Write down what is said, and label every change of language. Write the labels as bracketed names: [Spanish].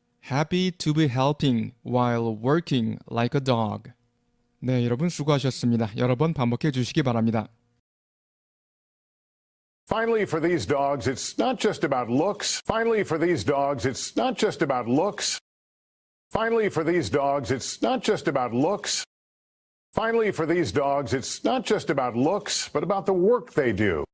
[English] Happy to be helping while working like a dog. [Korean] 네, 여러분 수고하셨습니다. 여러 번 반복해 주시기 바랍니다. [English] Finally, for these dogs, it's not just about looks. Finally, for these dogs, it's not just about looks. Finally, for these dogs, it's not just about looks. Finally, for these dogs, it's not just about looks, but about the work they do.